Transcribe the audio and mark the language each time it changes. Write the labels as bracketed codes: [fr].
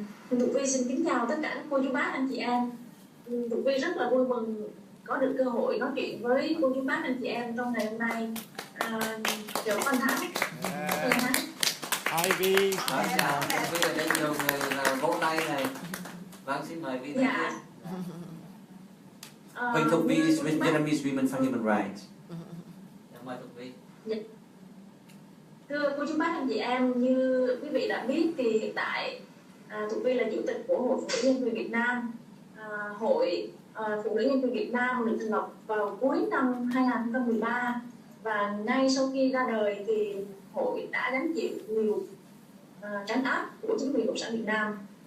[vi] Huỳnh Thục Vi xin kính chào tất cả các cô chú bác, anh chị em. Thục Vi rất là vui mừng có được cơ hội nói chuyện với cô chú bác, anh chị em trong ngày hôm nay. Chào anh Thắng. [en] Hi Vi. [vi] Chào, Vi ở đây nhiều người là vỗ tay này. Vâng, xin mời Vi. Dạ. [en] Huỳnh Thục Vi is Vietnamese Women for Human Rights. [vi] Mời Thục Vi. Thưa cô chú bác, anh chị em, như quý vị đã biết thì hiện tại Thục Vi là chủ tịch của Hội Phụ nữ Nhân quyền Việt Nam. Hội Phụ nữ Nhân quyền Việt Nam được thành lập vào cuối năm 2013, và ngay sau khi ra đời thì hội đã gánh chịu nhiều trấn áp của chính quyền Cộng sản Việt Nam.